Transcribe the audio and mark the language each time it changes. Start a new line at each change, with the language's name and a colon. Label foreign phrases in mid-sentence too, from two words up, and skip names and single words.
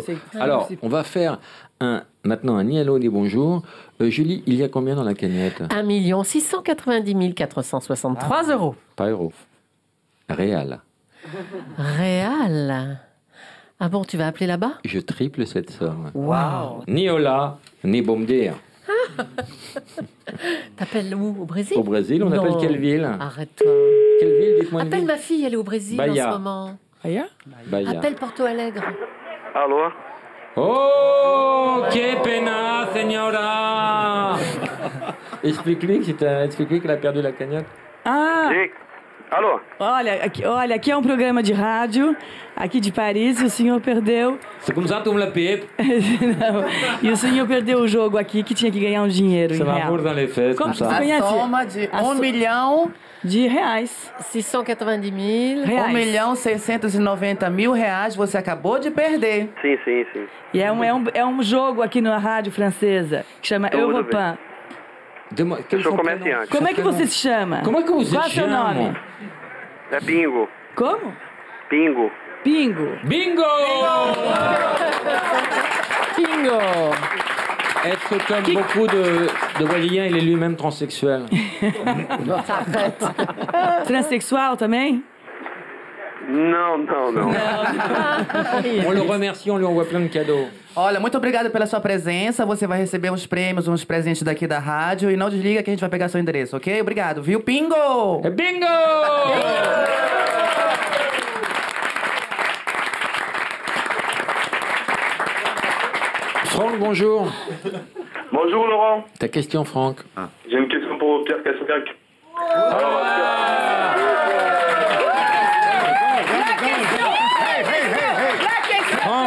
French: Alors, on va faire maintenant un ni allô ni bonjour. Julie, il y a combien dans la cagnotte? 1 690 463 euros. Pas euros. Réal. Réal. Ah bon, tu vas appeler là-bas? Je triple cette somme. Waouh. Ni hola, ni
Portuguese: bom dia.
French: T'appelles où? Au Brésil? Au Brésil, on appelle quelle ville? Arrête-toi. Quelle ville? Dites-moi une Appelle ville. ma fille, elle est au Brésil Bahia. en ce moment. Bahia? Bahia. Appelle Porto Alegre.
Portuguese: Alô? Oh, que pena, señora.
French: Explique-lui qu'elle a perdu la cagnotte. Ah!
Portuguese: Alô? Olha, aqui é um programa de rádio, aqui de Paris, e o senhor perdeu...
French: C'est comme ça, tu me la payes.
Portuguese: Não, e o senhor perdeu o jogo aqui, que tinha que ganhar um dinheiro em
French: Ça va
Portuguese: real.
French: mordre dans les fesses,
Portuguese: Como
French: comme
Portuguese: você
French: ça.
Portuguese: conhece? A soma de 1 milhão... de reais. 690 mil. 1.690.000 reais você acabou de perder. Sim. E é um jogo aqui na rádio francesa, que chama Tudo Europan. Eu sou comerciante. Como é que você se chama? Como é que você Qual é o seu chama? nome? É bingo. Como? Bingo. Bingo. Bingo! Bingo!
French: Est-ce que, comme beaucoup de Walliliens, il est lui-même transsexuel?
Portuguese: Transsexual também? Não.
French: On le remercie, on lui envoie plein de cadeaux.
Portuguese: Olha, muito obrigada pela sua presença. Você vai receber uns prêmios, uns presentes daqui da rádio. E não desliga que a gente vai pegar seu endereço, ok? Obrigado, viu? Bingo! É bingo!
French: Franck, bonjour. Bonjour Laurent. Ta question, Franck. J'ai une question pour Pierre Cassac. Franck,